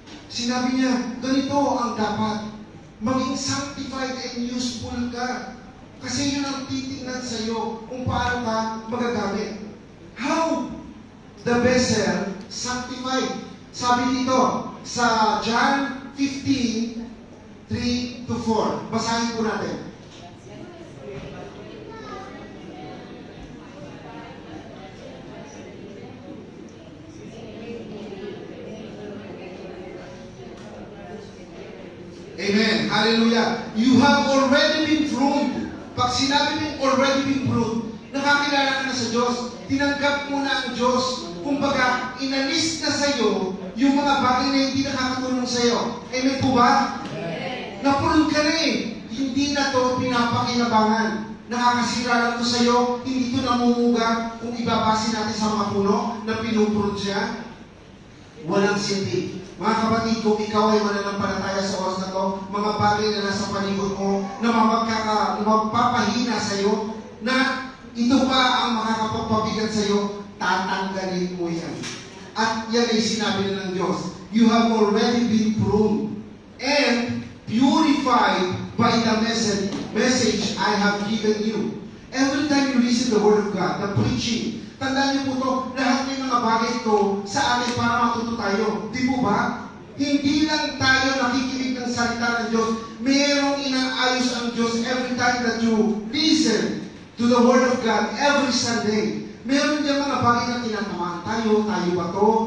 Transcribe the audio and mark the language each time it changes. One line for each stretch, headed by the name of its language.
Filipino: Sinabi niya, ganito ang dapat. Maging sanctified and useful ka. Kasi yun ang titignan sa iyo kung paano ka magagamit.
English: How the vessel sanctified.
Filipino: Sabi dito sa John 15:3-4. Basahin po natin. Amen. Hallelujah.
English: You have already been pruned.
Filipino: Pag sinabi mong
English: already been pruned,
Filipino: nakakilala ka na sa Diyos. Tinanggap mo na ang Diyos. Kumbaga, inalis na sa iyo yung mga bagay na hindi nakakatulong sa iyo. Amen po ba? Amen. Napulong ka na eh. Hindi na to pinapakinabangan. Nakakasira lang to sa iyo. Hindi to namumuga kung ibabase natin sa mga puno na pinupurod siya. Walang silbi. Mga kapatid, kung ikaw ay mananampalataya sa oras na to, mga bagay na nasa paligid mo, na magpapahina sa iyo, na ito pa ang makakapagpabigat sa iyo, tatanggalin mo yan. At yan ay sinabi na ng Diyos,
English: you have already been pruned and purified by the message I have given you. Every time you listen to the Word of God, the preaching,
Filipino: tandaan niyo po ito, lahat ng mga bagay ito sa atin para matuto tayo. Di po ba? Hindi lang tayo nakikinig ng salita ng Diyos. Mayroong inaayos ang Diyos
English: every time that you listen to the Word of God every Sunday.
Filipino: Meron diyang mga bagay na tinatamaan tayo ba to?